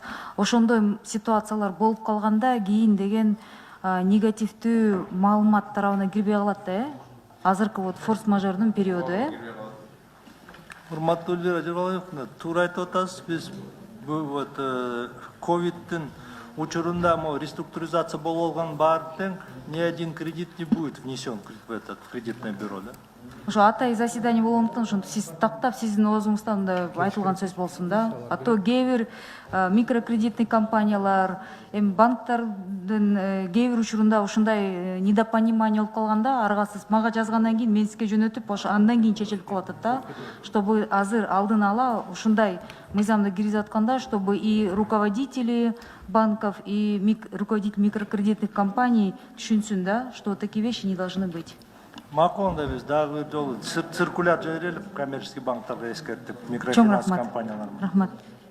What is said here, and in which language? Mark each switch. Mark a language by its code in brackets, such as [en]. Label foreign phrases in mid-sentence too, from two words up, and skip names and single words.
[ky] Ошондой ситуациялар болуп калганда кийин деген негативдүү маалымат тарабына кирбей калат да, азыркы вот форс-мажордун периоду, Урматтуу Элвира Жорабаевна, туура айтып атасыз. Биз бул ковидтин учурунда реструктуризация болуп алган баардык тең [ru] ни один кредит не будет внесен в этот кредитное бюро, [ky] да? Ошо атай заседание болгондуктан ошону сиз тактап сиздин оозуңуздан да айтылган сөз болсун да. А то кээ бир микрокредитный компаниялар, эми банктардын кээ бир учурунда ушундай недопонимание болуп калганда, аргасыз мага жазгандан кийин мен сизге жөнөтүп, ошо андан кийин чечилип калып атат да. Чтобы азыр алдын ала ушундай мыйзамды киргизип атканда, [ru] чтобы и руководители банков, и руководитель микрокредитных компаний [ky] түшүнсүн да, [ru] что такие вещи не должны быть. [ky] Маконда биз дагы бир жолу циркуляр жиберели коммерческий банктарга эскертип, микрофинанс компанияларга. Рахмат.